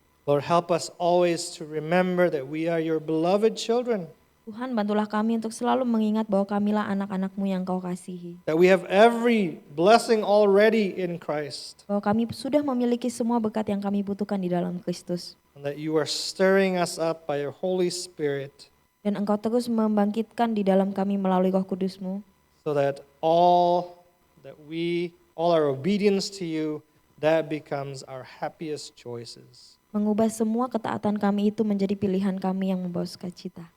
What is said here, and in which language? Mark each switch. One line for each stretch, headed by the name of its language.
English: Lord, help us always to remember that we are your beloved children.
Indonesian: Tuhan, bantulah kami untuk selalu mengingat bahwa kamilah anak-anak-Mu yang Engkau kasihi.
English: That we have every blessing already in Christ.
Indonesian: Bahwa kami sudah memiliki semua berkat yang kami butuhkan di dalam Kristus.
English: And that you are stirring us up by your Holy Spirit.
Indonesian: Dan Engkau terus membangkitkan di dalam kami melalui Roh Kudus-Mu.
English: So that all our obedience to you, that becomes our happiest choices.
Indonesian: Mengubah semua ketaatan kami itu menjadi pilihan kami yang membawa sukacita.